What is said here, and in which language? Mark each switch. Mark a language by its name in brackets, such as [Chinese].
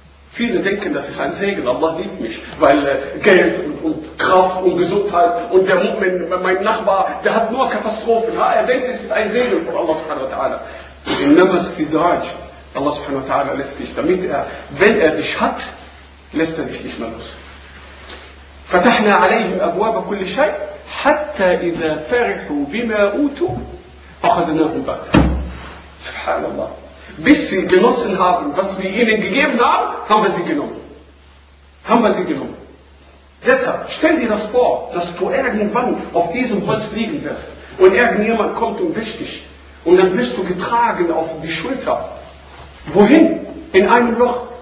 [German] Viele denken, das ist ein Segen, Allah liebt mich, weil Geld und Kraft und Gesundheit und der Mu'min, mein Nachbar, der hat nur Katastrophen. Ha? Er denkt, es ist ein Segen von Allah subhanahu wa ta'ala. Namaste Daj. Allah subhanahu wa ta'ala lässt dich, damit er, wenn er dich hat, lässt er dich nicht mehr los. [Arabic] فَتَحْنَا عَلَيْهِمْ أَبْوَابَ كُلِّ شَيْءٍ حَتَّى إِذَا فَرِحُوا بِمَا أُوتُوا أَخَذْنَاهُمْ بَعْدَ Subhanallah. [German] Bis sie genossen haben, was wir ihnen gegeben haben, haben wir sie genommen. Haben wir sie genommen. Deshalb, stell dir das vor, dass du irgendwann auf diesem Holz liegen wirst und irgendjemand kommt und wischt dich und dann wirst du getragen auf die Schulter. Wohin? In einem Loch.